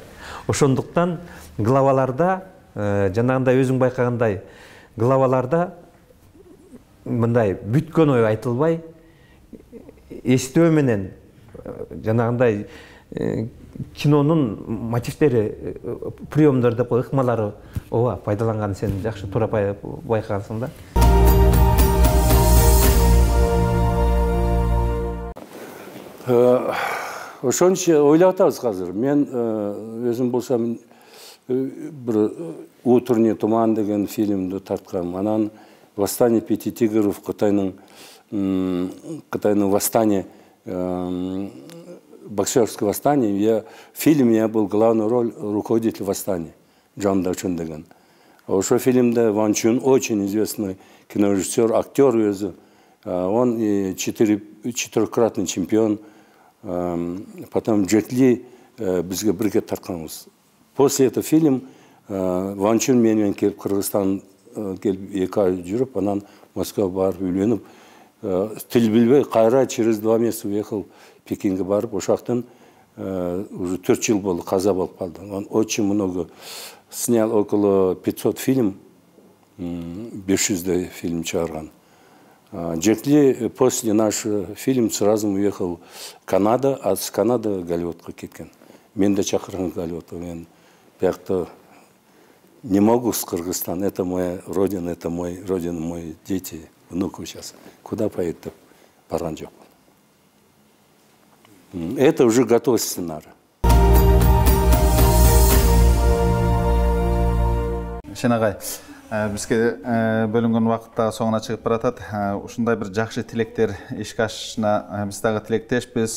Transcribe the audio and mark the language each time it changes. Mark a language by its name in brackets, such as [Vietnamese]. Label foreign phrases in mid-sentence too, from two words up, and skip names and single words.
[Kyrgyz] Ошондуктан главаларда, жанагындай өзүң байкагандай, главаларда мындай бүткөн ой айтылбай, эстөө менен жанагындай кинонун мотивтери, приемдор деп ыкмалары ооба пайдаланган, сен жакшы туура байкагансың да. Ошончо ойлоп атабыз азыр. Мен өзүм болсам бир «Утренний туман» деген фильмди тарткам. Анан «Восстание пяти тигров», Кытайдын восстание, [Russian] боксерское восстание. В фильме я был главную роль руководитель восстания, Джон Дачун деген. [Kyrgyz] Ошо фильмде [Russian] Ван Чун, очень известный кинорежиссер, актер өзү. Он четырехкратный чемпион. [Kyrgyz] Потом Джет Ли бизге бирге тартканбыз. После этого фильм Ван Чун менен келип Кыргызстан келип 2 ай жүрүп, анан Москвага барып үйлөнүп, тил билбей кайра [Russian] через 2 месяца уехал [Kyrgyz] Пекинге барып, ошактан уже 4 жыл болду, каза болуп калды. [Russian] Он очень много снял, около 500 фильм, 500 фильм чыгарган. Джет Ли после нашего фильма сразу уехал в Канаду, а с Канады [Kyrgyz] Голливудка кеткен. Мен да чакырган Голливудка. Мен бияқта [Russian] не могу с Кыргызстана, это моя родина, это мой родина, мои дети, внуки сейчас. Куда поедут, [Kyrgyz] деп барган жок. [Russian] Это уже готовый сценарий. [Kyrgyz] Шенагай, бизге бөлүнгөн убакытта соңуна чыгып баратат. Ушундай бир жакшы тилектер ишке ашышына биз дагы тилектешпиз.